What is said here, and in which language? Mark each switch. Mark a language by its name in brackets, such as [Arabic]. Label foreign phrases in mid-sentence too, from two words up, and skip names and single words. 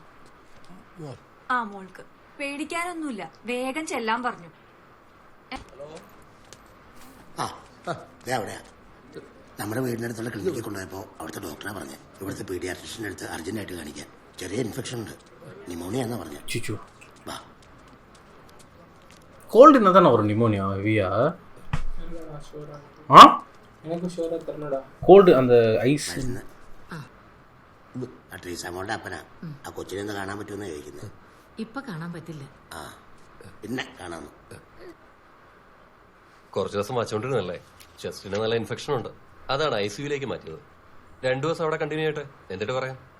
[Malayalam] ആ മോൾക്ക് പേടിക്കാനൊന്നുമില്ല, വേഗം ചെല്ലാൻ പറഞ്ഞു. നമ്മുടെ വീടിനടുത്തുള്ള ക്ലിനിക്കിൽ കൊണ്ടുപോയപ്പോൾ അവിടുത്തെ ഡോക്ടറെ പറഞ്ഞ് ഇവിടുത്തെ പീഡിയാട്രിഷ്യൻ്റെ അടുത്ത് അർജന്റായിട്ട് കാണിക്കാൻ. ചെറിയ ഇൻഫെക്ഷൻ ഉണ്ട്, നിമോണിയ എന്നാ പറഞ്ഞ. വാ. [Tamil] கோல்டு என்ன தானே வரும்? நிமோனியா ஹெவியா? ஆ எனக்கு ஷோரா தரணும்டா. கோல்டு அந்த ஐஸ். [Malayalam] ട്രീസാമോളുടെ അപ്പനാ. ആ കൊച്ചിനെ ഒന്ന് കാണാൻ പറ്റുമെന്ന് ചോദിക്കുന്നത്. ഇപ്പൊ കാണാൻ പറ്റില്ല. ആ പിന്നെ കാണാമെന്ന്. കുറച്ച് ദിവസം വച്ചോണ്ടിരുന്നല്ലേ? ചെസ്റ്റിന് നല്ല ഇൻഫെക്ഷൻ ഉണ്ട്, അതാണ് ICUലേക്ക് മാറ്റിയത്. 2 ദിവസം അവിടെ കണ്ടിന്യൂ ചെയ്യട്ടെ, എന്നിട്ട് പറയാം.